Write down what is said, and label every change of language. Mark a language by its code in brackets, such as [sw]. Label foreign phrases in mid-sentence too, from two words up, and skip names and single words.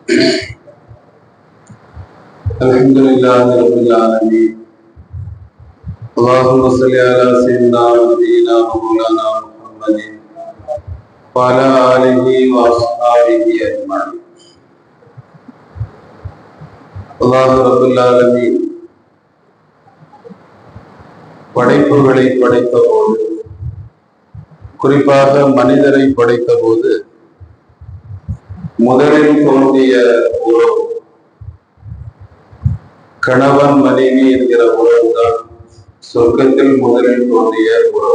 [ar] الحمد لله رب العالمين. اللهم صل على سيدنا ونبينا ومولانا محمد وعلى آله وأصحابه أجمعين. الله رب العالمين [ta] படைப்புகளை படைத்த போது, குறிப்பாக மனிதரை படைத்த போது முதலில் தோன்றிய உறவு கணவன் மனைவி என்கிற உறவுதான் சொர்க்கத்தில் முதலில் தோன்றிய உறவு.